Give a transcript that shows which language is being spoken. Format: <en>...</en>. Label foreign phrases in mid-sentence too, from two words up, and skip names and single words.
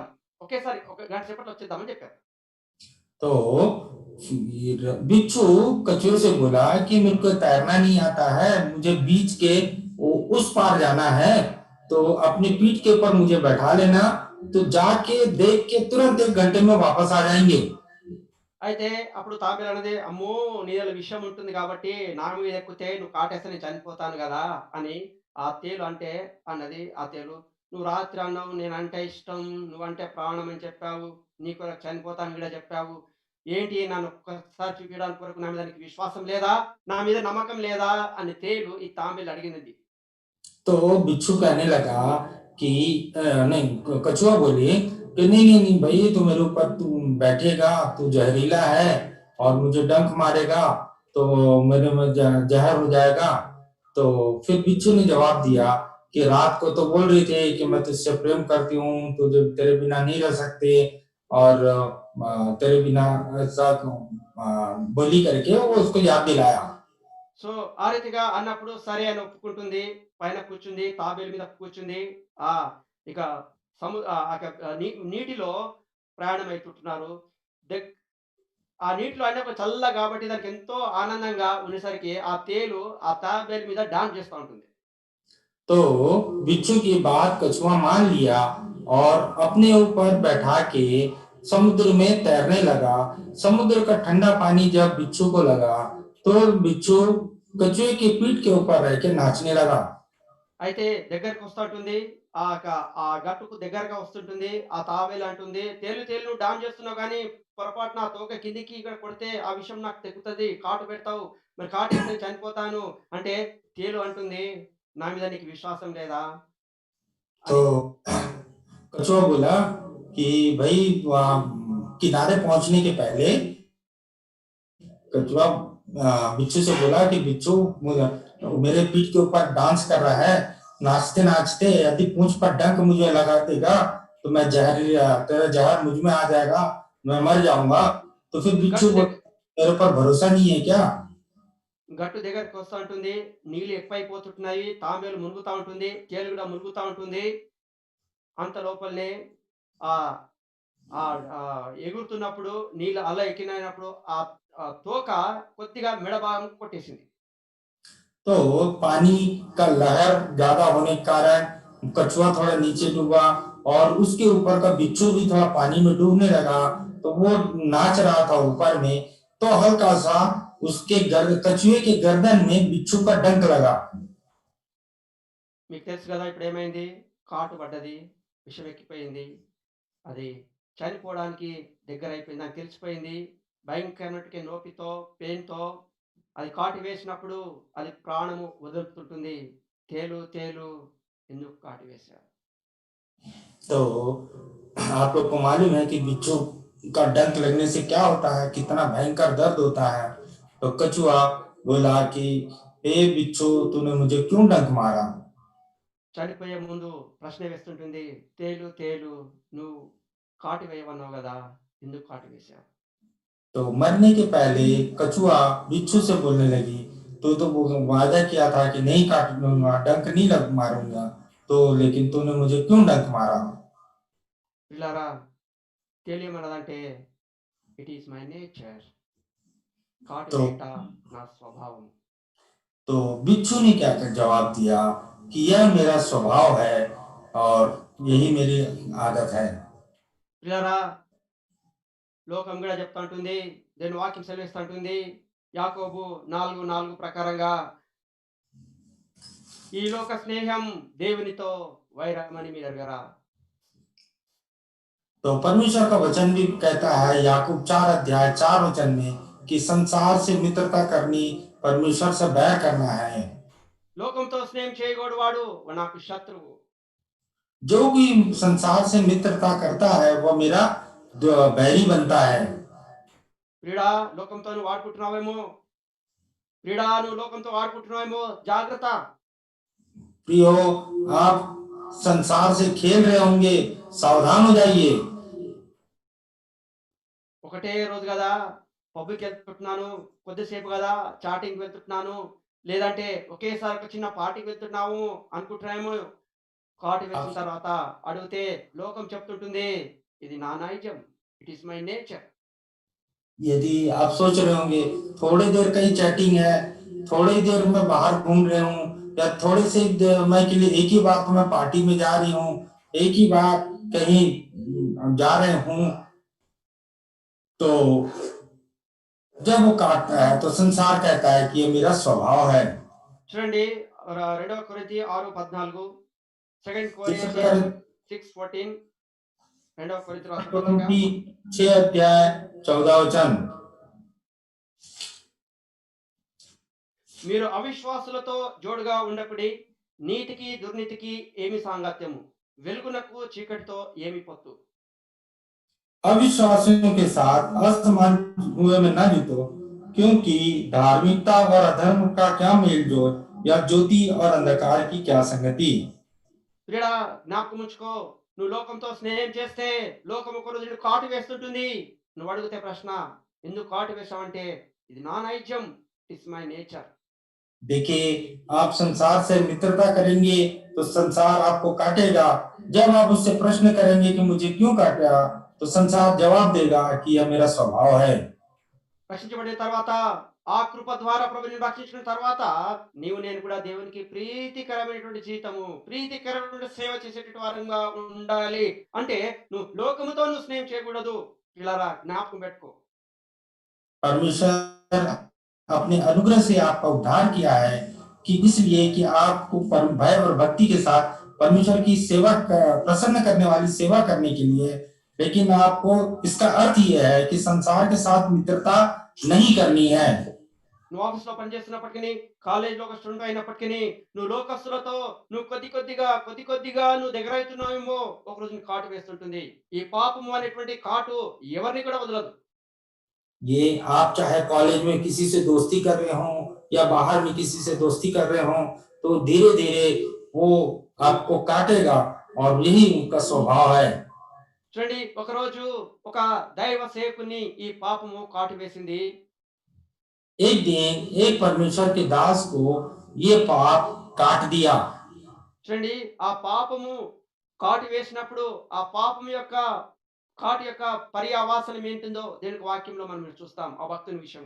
<te>ఒకేసారి ఒక గంట సేపట్లో వచ్చేద్దాం అని చెప్పారు.</te> <hi>तो फिर बिच्छू कछुए से बोला कि मेरे को तैरना नहीं आता है, मुझे बीच के उस पार जाना है, तो अपनी पीठ के ऊपर मुझे बैठा लेना, तो जाके देख के तुरंत 1 घंटे में वापस आ जाएंगे।</hi> <te>అయితే అప్పుడు తాబేలు అన్నది, "అమ్మో! నీలో విషం ఉంటుంది కాబట్టి నా మీద ఎక్కితే నువ్వు కాటేస్తే నేను చనిపోతాను గదా!" అని ఆ తేలు అంటే అన్నది. ఆ తేలు, "నువ్వు రాత్రి అన్నావు నేనంటే ఇష్టం, నువ్వంటే ప్రాణం అని చెప్పావు. నీ కొరకు చనిపోతాను గూడా చెప్పావు. ఏంటి నన్ను ఒక్కసారి చూపియడానికి వరకు నా మీద నీకు విశ్వాసం లేదా? నా మీద నమ్మకం లేదా?" అని తేలు ఈ తాంబేలుని అడిగింది.</te> <hi>तो बिच्छू कहने लगा कि नहीं, कछुआ बोली कि नहीं नहीं नहीं भाई, तू मेरे ऊपर तू बैठेगा, तू जहरीला है और मुझे डंक मारेगा, तो मेरे में जहर हो जाएगा। तो फिर बिच्छू ने जवाब दिया कि रात को तो बोल रही थी कि मैं तुझसे प्रेम करती हूँ, तुझे तेरे बिना नहीं रह सकते, और तेरे बिना ऐसा बोली करके वो उसको याद दिलाया।</hi> <te>సో, ఆ రీతిగా అన్నప్పుడు సరే అని ఒప్పుకుంటుంది. పైన కూర్చుంది. తాబేలు మీద కూర్చుంది. ఆ! ఇక నీటిలో ప్రయాణమైతుంటున్నారు. దెగ్ ఆ నీటిలో అయినా చల్లగా కాబట్టి దానికెంతో ఆనందంగా ఉండేసరికి ఆ తేలు ఆ తాబేలు మీద డాన్స్ చేస్తా ఉంటుంది.</te> <hi>तो बिच्छू की बात कछुआ मान लिया और अपने ऊपर बैठा के समुद्र में तैरने लगा। समुद्र का ठंडा पानी जब बिच्छू को लगा, तो बिच्छू कछुए की पीठ के ऊपर रह के नाचने लगा।</hi> <te>అయితే దగ్గరకొస్తా ఉంటుంది. ఆ గట్టుకు దగ్గరగా వస్తుంటుంది. ఆ తాబేలు అంటుంది, "తేలు నువ్వు డాన్స్ చేస్తున్నావు గానీ, పొరపాటున ఆ తోక కిందకి ఇక్కడ కొడితే ఆ విషం నాకు తెగుతది. కాటు పెడతావు. మరి కాటేస్తే నేను చనిపోతాను." అంటే తేలు అంటుంది, "నా మీద నీకు విశ్వాసం లేదా?"</te> <hi>तो</hi> <te>అని.</te> <hi>कछुआ बोला कि भाई वहाँ किनारे पहुंचने के पहले कछुआ बिच्छू से बोला कि बिच्छू मेरे पीठ के ऊपर डांस कर रहा है, नाचते नाचते यदि पूंछ पर डंक मुझे लगा देगा तो मैं तेरा जहर मुझ में आ जाएगा, मैं मर जाऊंगा। तो फिर बिच्छू</hi> <te>గట్టు</te> <hi>बोला,</hi> <te>దగ్</te> <hi>तेरे पर भरोसा नहीं है क्या?</hi> <te>గట్టు దగ్గరికి వస్తా ఉంటుంది. నీళ్ళు ఎక్కువైపోతుంటున్నాయి. తాంబేలు మునుగుతా ఉంటుంది. తేలు గూడా మునుగుతా ఉంటుంది. అంత లోపలనే ఆహ్, ఎగురుతున్నప్పుడు నీళ్ళు అల ఎక్కినప్పుడు ఆ తోక కొద్దిగా మెడ భాగం కొట్టేసింది.</te> <hi>तो पानी का लहर ज्यादा होने के कारण कछुआ थोड़ा नीचे डूबा और उसके ऊपर का बिच्छू भी थोड़ा पानी में डूबने लगा। तो वो नाच रहा था ऊपर में, तो हल्का सा उसके कछुए के गर्दन में बिच्छू का डंक लगा।</hi> <te>మీకు తెలుసు గదా! ఇప్పుడేమైంది? కాటు పడ్డది. విషం ఎక్కిపోయింది. అది చనిపోవడానికి దగ్గరైపోయింది. నాకు తెలిసిపోయింది. భయంకరమైనటువంటి నొప్పితో, పెయిన్‌తో అది కాటు వేసినప్పుడు అది ప్రాణము వదులుతుంటుంది. తేలు, తేలు ఎందుకు కాటు వేశావు?</te> <hi>तो आप लोग को मालूम है कि बिच्छू का डंक लगने से क्या होता है, कितना भयंकर दर्द होता है। तो कछुआ बोला कि हे बिच्छू, तूने मुझे क्यों डंक मारा?</hi> <te>చనిపోయే ముందు ప్రశ్న వేస్తుంటుంది. తేలు, తేలు నువ్వు కాటు వేయమన్నావు గదా! ఎందుకు కాటు వేశావు?</te> <hi>तो मरने के पहले कछुआ बिच्छू से बोलने लगी, तो वो वादा किया था कि नहीं काटूंगा, डंक नहीं लग मारूंगा, तो लेकिन तूने मुझे क्यों डंक मारा?</hi> <te>పిల్లారా తేలేమన్నదంటే</te> <en>It is my nature.</en> <te>కాటు</te> <hi>तो</hi> <te>వేయుట నా స్వభావం.</te> <hi>बिच्छू ने क्या कर जवाब दिया कि यह मेरा स्वभाव है और यही मेरी आदत है।</hi> <te>పిల్లారా లోకం గూడా చెప్తా ఉంటుంది. దేవుని వాక్యం సెలవిస్తా ఉంటుంది. యాకోబు 4:4 ప్రకారంగా ఈ లోక స్నేహం దేవునితో వైరమని మీరు ఎరుగరా?</te> <hi>तो परमेश्वर का वचन भी कहता है याकूब 4 अध्याय 4 वचन में कि संसार से मित्रता करनी परमेश्वर से बैर करना है।</hi> <te>లోకంతో స్నేహం చేయగోడు వాడు నాకు శత్రువు.</te> <hi>जो भी संसार से मित्रता करता है वह मेरा बैरी बनता है।</hi> <te>ప్రియుడా లోకంతో నువ్వు వాడుకుంటున్నావేమో, ప్రియుడా నువ్వు లోకంతో వాడుకుంటున్నావేమో జాగ్రత్త.</te> <hi>प्रियो, आप संसार से खेल रहे होंगे, सावधान हो जाइए।</hi> <te>ఒకటే రోజు గదా! పబ్‌కెళ్తుంటున్నాను. కొద్దిసేపు గదా! చాటింగ్‌కి వెళ్తుంటున్నాను. లేదంటే ఒకేసారి ఒక చిన్న పార్టీకి వెళ్తున్నాము అనుకుంటున్నామేమో. కాటు వేసిన</te> <hi>आप</hi> <te>తర్వాత అడిగితే లోకం చెప్తుంటుంది. ఇది నా నైజం.</te> <en>It is my nature.</en> <hi>यदि आप सोच रहे होंगे थोड़ी देर का ही चैटिंग है, थोड़ी देर में बाहर घूम रहे हूँ, या थोड़े से मैं के लिए एक ही बार तो मैं पार्टी में जा रही हूँ, एक ही बार कहीं जा रहे हूँ, तो जब वो काटता है तो संसार कहता है कि ये मेरा स्वभाव है।</hi> <te>చూడండి 2 కొరింథీ 6:14 సెకండ్</te> <hi>दूसरा</hi> <te>కొరింథియన్స్ 6:14 రెండవ కొరింథీ రాసిన పత్రిక.</te> <hi>कुरिन्थी 6 अध्याय 14 वचन।</hi> <te>మీరు అవిశ్వాసులతో జోడుగా ఉండకుడి. నీతికి దుర్నీతికి ఏమి సాంగత్యము? వెలుగునకు చీకటితో ఏమి పొత్తు?</te> <hi>अविश्वासियों के साथ असमान हुए में न जुटो, क्योंकि धार्मिकता और अधर्म का क्या मेल जोल, या ज्योति और अंधकार की क्या संगति।</hi> <te>ప్రియుడా జ్ఞాపకం ఉంచుకో. నువ్వు లోకంతో స్నేహం చేస్తే లోకం ఒక రోజు నిన్ను కాటు వేస్తుంటుంది. నువ్వు అడిగితే ప్రశ్న ఎందుకు కాటు వేశావంటే ఇది నా నైజం.</te> <en>It is my nature.</en> <hi>देखिए, आप संसार से मित्रता करेंगे तो संसार आपको काटेगा। जब आप उससे प्रश्न करेंगे कि मुझे क्यों काटा, तो संसार जवाब देगा कि यह मेरा स्वभाव है।</hi> <te>రక్షించబడిన తర్వాత ఆ కృప ద్వారా ప్రభు నిన్ను రక్షించిన తర్వాత నీవు నేను కూడా దేవునికి ప్రీతికరమైనటువంటి జీవితము, ప్రీతికరమైనటువంటి సేవ చేసేటువంటి వారంగా ఉండాలి. అంటే నువ్వు లోకముతో నువ్వు స్నేహం చేయకూడదు. పిల్లరా జ్ఞాపకం పెట్టుకో.</te> <hi>परमेश्वर अपने अनुग्रह से आपका उद्धार किया है कि इसलिए कि आपको भय और भक्ति के साथ परमेश्वर की सेवा प्रसन्न करने वाली सेवा करने के लिए। लेकिन आपको इसका अर्थ यह है कि संसार के साथ मित्रता नहीं करनी है।</hi> <te>నువ్వు ఆఫీస్‌లో పనిచేస్తున్నప్పటికిని, కాలేజీలో ఒక స్టూడెంట్ అయినప్పటికిని, నువ్వు లోకస్తులతో నువ్వు కొద్ది కొద్దిగా నువ్వు దగ్గరైతున్నావేమో ఒకరోజు నీకు కాటు వేస్తుంటుంది. ఈ పాపము అనేటువంటి కాటు ఎవరిని కూడా వదలదు.</te> <hi>ये आप चाहे कॉलेज में किसी से दोस्ती कर रहे हो या बाहर में किसी से दोस्ती कर रहे हो, तो धीरे धीरे वो आपको काटेगा, और यही उनका स्वभाव है।</hi> <te>చూడండి ఒకరోజు ఒక దైవ సేవకుని ఈ పాపము కాటువేసింది.</te> <hi>एक दिन एक परमेश्वर के दास को ये पाप काट दिया।</hi> <te>చూడండి ఆ పాపము కాటు వేసినప్పుడు ఆ పాపం యొక్క కాటు యొక్క పర్యావాసనం ఏంటిందో దేనికి వాక్యంలో మనం చూస్తాం ఆ భక్తుని విషయంలో.</te>